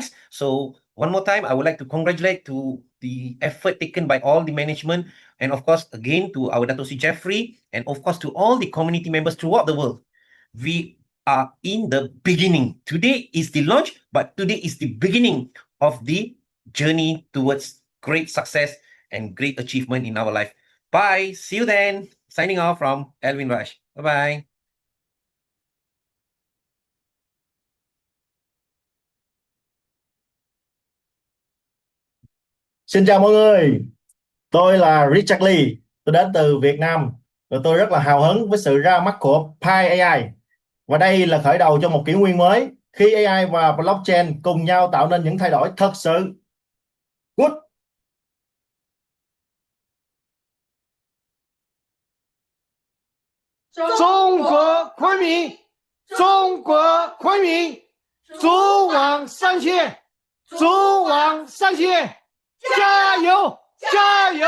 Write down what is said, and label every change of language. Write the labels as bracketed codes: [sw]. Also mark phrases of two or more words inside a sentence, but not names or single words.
[en] So one more time, I would like to congratulate to the effort taken by all the management, and of course, again, to our Dato' Jeffrey, and of course, to all the community members throughout the world. We are in the beginning. Today is the launch, but today is the beginning of the journey towards great success and great achievement in our life. Bye. See you then. Signing off from Alvin Rush. Bye-bye. [vi] Xin chào mọi người, tôi là Richard Lee, tôi đến từ Việt Nam và tôi rất là hào hứng với sự ra mắt của Pi AI. Và đây là khởi đầu cho một kỷ nguyên mới khi AI và blockchain cùng nhau tạo nên những thay đổi thật sự. [en] Good. [zh] 中国昆明，中国昆明，逐往上线，逐往上线，加油，加油！